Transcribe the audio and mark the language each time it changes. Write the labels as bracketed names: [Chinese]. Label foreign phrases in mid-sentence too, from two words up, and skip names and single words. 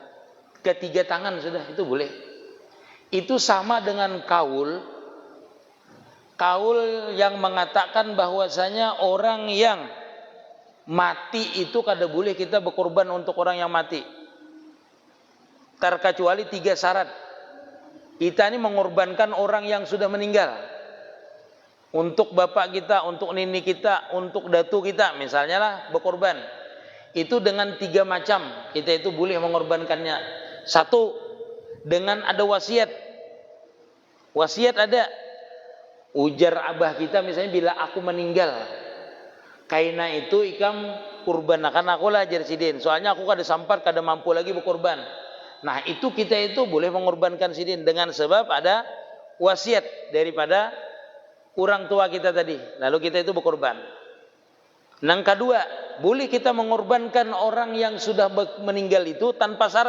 [Indonesian] Ketiga tangan sudah itu boleh. Itu sama dengan kaul yang mengatakan bahwasanya orang yang mati itu kada boleh kita berkorban untuk orang yang mati, terkecuali 3 syarat. Kita ini mengorbankan orang yang sudah meninggal untuk bapak kita, untuk nini kita, untuk datu kita, misalnya lah berkorban. Itu dengan 3 macam kita itu boleh mengorbankannya. 1, dengan ada wasiat. Wasiat ada. [Banjar] Ujar abah kita misalnya, bila aku meninggal, kaina itu ikam kurban akan aku lah jersidin. Soalnya aku kada sampat, kada mampu lagi berkorban. [Indonesian] Nah itu kita itu boleh mengorbankan sidin dengan sebab ada wasiat daripada orang tua kita tadi. Lalu kita itu berkorban. Yang kedua, boleh kita mengorbankan orang yang sudah meninggal itu tanpa syarat.